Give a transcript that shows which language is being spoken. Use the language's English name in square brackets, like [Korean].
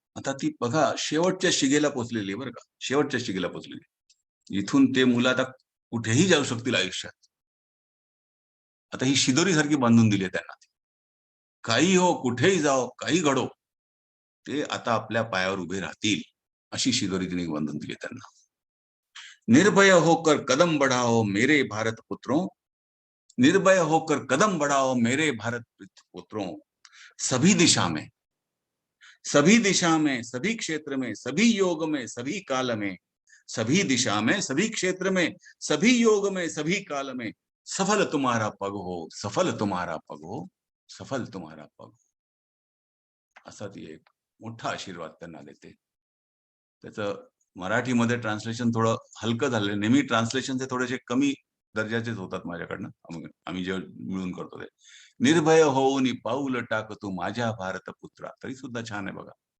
[Marathi] आता ती बघा शेवटच्या शिगेला पोहोचलेली आहे बरं का, शेवटच्या शिगेला पोहोचलेली. इथून ते मुलं आता कुठेही जाऊ शकतील आयुष्यात. आता ही शिदोरी सारखी बांधून दिली आहे त्यांना. काही हो, कुठेही जाओ, काही घडो, ते आता आपल्या पायावर उभे राहतील अशी शिदोरी तिने बांधून दिली त्यांना. [Hindi] निर्भय होकर कदम बढ़ाओ मेरे भारत पुत्रों, निर्भय होकर कदम बढ़ाओ मेरे भारत पुत्रों. सभी दिशा में, सभी दिशा में, सभी क्षेत्र में, सभी योग में, सभी काल में, सभी दिशा में, सभी क्षेत्र में, सभी योग में, सभी काल में सफल तुम्हारा पग हो, सफल तुम्हारा पग हो, सफल तुम्हारा पग हो. [Marathi] असा ती एक मोठा आशीर्वाद त्यांना देते. त्याचं मराठीमध्ये ट्रान्सलेशन थोडं हलकं झालेलं. नेहमी ट्रान्सलेशन थोडेसे कमी दर्जाचेच होतात माझ्याकडनं, आम्ही जे मिळून करतो ते. निर्भय होऊन पाऊल टाक तू माझ्या भारत पुत्रा, तरी सुद्धा छान आहे बघा.